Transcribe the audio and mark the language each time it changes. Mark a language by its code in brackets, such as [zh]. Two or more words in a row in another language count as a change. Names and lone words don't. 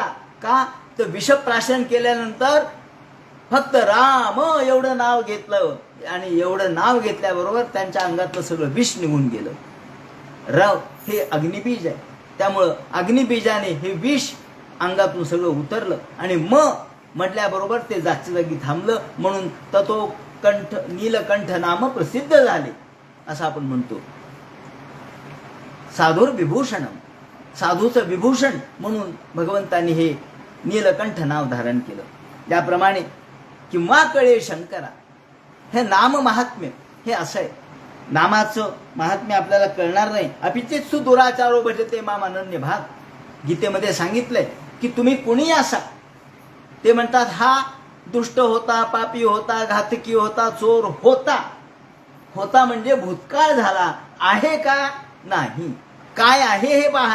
[mr] का तर विषप्राशन केल्यानंतर फक्त राम एवढं नाव घेतलं आणि एवढं नाव घेतल्याबरोबर त्यांच्या अंगातलं सगळं विष निघून गेलं. रव हे अग्निबीज आहे, त्यामुळं अग्निबीजाने हे विष अंगातून सगळं उतरलं आणि म्हटल्याबरोबर ते जागच्या जागी थांबलं. म्हणून ततो कंठ नीलकंठ नाम प्रसिद्ध झाले असं आपण म्हणतो. [sa] साधुर विभूषणम, [mr] साधूचं विभूषण म्हणून भगवंतांनी हे नीलकंठ नाव धारण केलं. त्याप्रमाणे किंवा कळे शंकरा, हे नाम महात्म्य हे असं आहे. नामाचं महात्म्य आपल्याला कळणार नाही. [sa] अपिचेत सुदुराचारो भजते माम अनन्य भाग. [mr] गीतेमध्ये सांगितलंय की तुम्ही कुणी असा. ते म्हणतात हा दुष्ट होता, पापी होता, घातकी होता, चोर होता. होता म्हणजे भूतकाळ झाला, आहे का नाही, काय आहे हे पहा.